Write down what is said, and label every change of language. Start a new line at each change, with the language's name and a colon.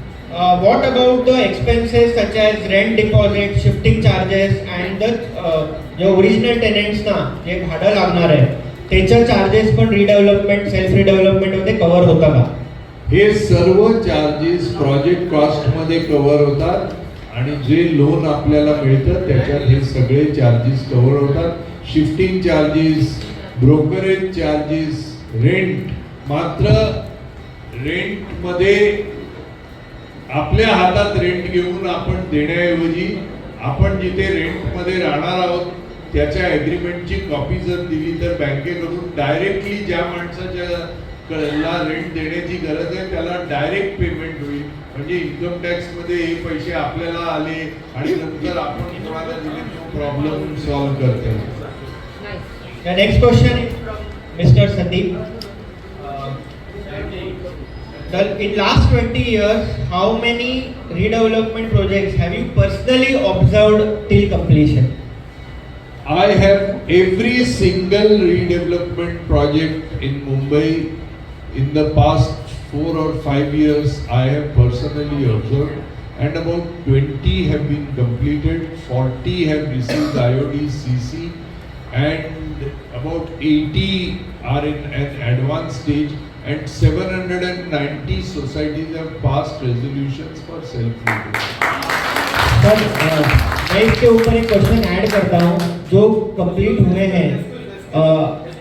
English: What about the expenses such as rent deposit, shifting charges and the
Marathi: जो original tenants ना जे भाडं लागणार आहे त्याच्या चार्जेस पण रिडेव्हलपमेंट सेल्फ रिडेव्हलपमेंट मध्ये कव्हर होता का? हे सर्व चार्जेस प्रोजेक्ट कॉस्ट मध्ये कव्हर होतात आणि जे लोन आपल्याला मिळतं त्याच्यात हे सगळे चार्जेस कव्हर होतात। Shifting charges, brokerage charges, rent, मात्र रेंट मध्ये आपल्या हातात रेंट घेऊन आपण देण्याऐवजी आपण जिथे रेंट मध्ये राहणार आहोत त्याच्या एग्रीमेंटची कॉपी जर दिली तर बँकेकडून डायरेक्टली ज्या माणसाच्या रेंट देण्याची गरज आहे त्याला डायरेक्ट पेमेंट होईल। म्हणजे इन्कम टॅक्स मध्ये हे पैसे आपल्याला आले आणि नंतर आपण तुम्हाला दिले तो प्रॉब्लेम सॉल्व करता येईल।
English: The next question is from Mr. Sandeep. In last 20 years, how many redevelopment projects have you personally observed till completion? I have every single redevelopment project in Mumbai in the past 4 or 5 years I have personally observed, and about 20 have been completed, 40 have received IOD CC, and about 80 are in an advanced stage, and 790 societies have passed resolutions for self-reliance.
Hindi: Sir मैं इसके ऊपर एक question add करता हूँ जो complete हुए हैं।